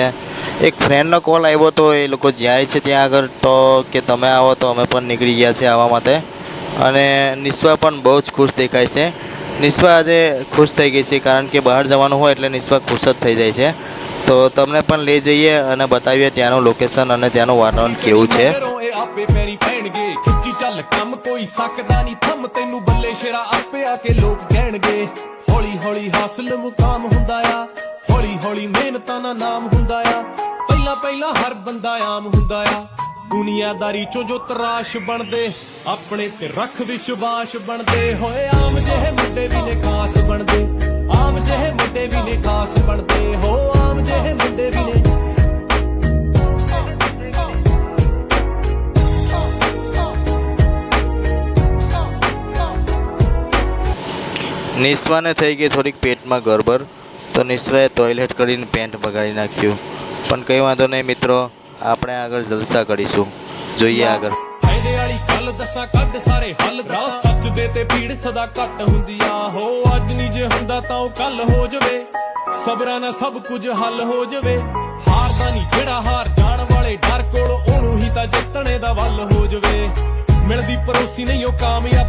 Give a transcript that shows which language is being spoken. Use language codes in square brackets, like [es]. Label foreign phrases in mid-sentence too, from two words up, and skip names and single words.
[gu] એક ફ્રેન્ડનો કોલ આવ્યો તો એ લોકો જાય છે ત્યાં આગળ, તો કે તમે આવો, તો અમે પણ નીકળી ગયા છે આવવા માટે. અને નિસ્વા પણ બહુ જ ખુશ દેખાય છે. નિસ્વા આજે ખુશ થઈ ગઈ છે કારણ કે બહાર જવાનું હોય એટલે નિસ્વા ખુશ જ થઈ જાય છે. તો તમને પણ લઈ જઈએ અને બતાવીએ ત્યાંનું લોકેશન અને ત્યાંનું વાતાવરણ કેવું છે. [pa] ਆਪੇ ਪੈਰੀ ਪੈਣਗੇ ਖਿੱਚੀ ਚੱਲ ਕੰਮ ਕੋਈ ਸਕਦਾ ਨਹੀਂ ਥੰਮ ਤੈਨੂੰ ਬੱਲੇ ਸ਼ੇਰਾ ਆਪੇ ਆ ਕੇ ਲੋਕ ਕਹਿਣਗੇ ਹੌਲੀ ਹੌਲੀ ਹਾਸਲ ਮੁਕਾਮ ਹੁੰਦਾ ਆ ਹੌਲੀ ਹੌਲੀ ਮਿਹਨਤਾਂ ਦਾ ਨਾਮ ਹੁੰਦਾ ਆ ਪਹਿਲਾਂ ਪਹਿਲਾਂ ਹਰ ਬੰਦਾ ਆਮ ਹੁੰਦਾ ਆ ਦੁਨੀਆਦਾਰੀ ਚੋਂ ਜੋ ਤਰਾਸ਼ ਬਣਦੇ ਆਪਣੇ ਤੇ ਰੱਖ ਵਿਸ਼ਵਾਸ ਬਣਦੇ ਹੋਏ ਆਮ ਜਿਹੇ ਮੁੰਡੇ ਵੀ ਨੇ ਖਾਸ ਬਣਦੇ ਆਮ ਜਿਹੇ ਮੁੰਡੇ ਵੀ ਨੇ ਖਾਸ ਬਣਦੇ ਹੋ ਆਮ ਜਿਹੇ ਮੁੰਡੇ ਵੀ ਨੇ [gu] નિસ્વાને થઈ ગઈ થોડીક પેટમાં ગરબર, તો નિસ્વાએ ટોયલેટ કરીને પેન્ટ બગાડી નાખ્યું. પણ કંઈ વાંધો નહીં મિત્રો, આપણે આગળ જલસા કરીશું. જોઈએ આગળ. [pa] ਫਾਇਦੇ ਵਾਲੀ ਗੱਲ ਦੱਸਾਂ ਕੱਢ ਸਾਰੇ ਹੱਲ ਰਾਹ ਸੱਚ ਦੇ ਤੇ ਭੀੜ ਸਦਾ ਘੱਟ ਹੁੰਦੀ ਆ ਹੋ ਅੱਜ ਨਹੀਂ ਜੇ ਹੁੰਦਾ ਤਾਂ ਉਹ ਕੱਲ ਹੋ ਜਵੇ ਸਬਰਾਂ ਨਾਲ ਸਭ ਕੁਝ ਹੱਲ ਹੋ ਜਵੇ ਹਾਰਦਾ ਨਹੀਂ ਜਿਹੜਾ ਹਾਰ ਜਾਣ ਵਾਲੇ ਡਰ ਕੋਲ ਉਹਨੂੰ ਹੀ ਤਾਂ ਜਿੱਤਣੇ ਦਾ ਵੱਲ ਹੋ ਜਵੇ ਮਿਲਦੀ ਪਰੋਸੀ ਨਹੀਂ ਉਹ ਕਾਮਯਾਬੀ